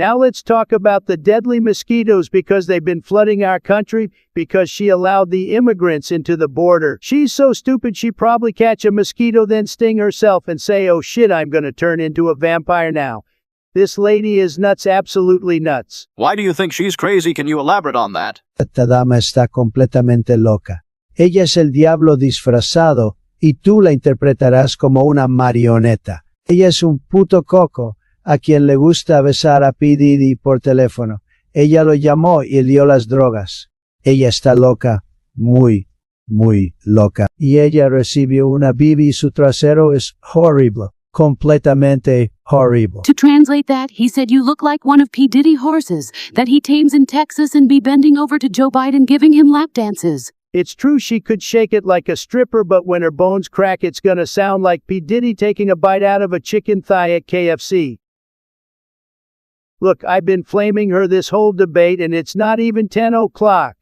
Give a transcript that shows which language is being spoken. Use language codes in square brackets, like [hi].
[en] Now let's talk about the deadly mosquitoes, because they've been flooding our country because she allowed the immigrants into the border. She's so stupid she probably catch a mosquito, then sting herself and say, oh shit, I'm gonna turn into a vampire now. This lady is nuts, absolutely nuts. Why do you think she's crazy? Can you elaborate on that? [es] Esta dama está completamente loca. Ella es el diablo disfrazado, y tú la interpretarás como una marioneta. Ella es un puto coco, a quien le gusta besar a P. Diddy por teléfono. Ella lo llamó y dio las drogas. Ella está loca, muy muy loca. Y ella recibió una bibi y su trasero es horrible. Completamente horrible. [en] To translate that, he said you look like one of P. Diddy horses that he tames in Texas and be bending over to Joe Biden giving him lap dances. It's true she could shake it like a stripper, but when her bones crack, it's gonna sound like P. Diddy taking a bite out of a chicken thigh at KFC. Look, I've been flaming her this whole debate and it's not even 10 o'clock.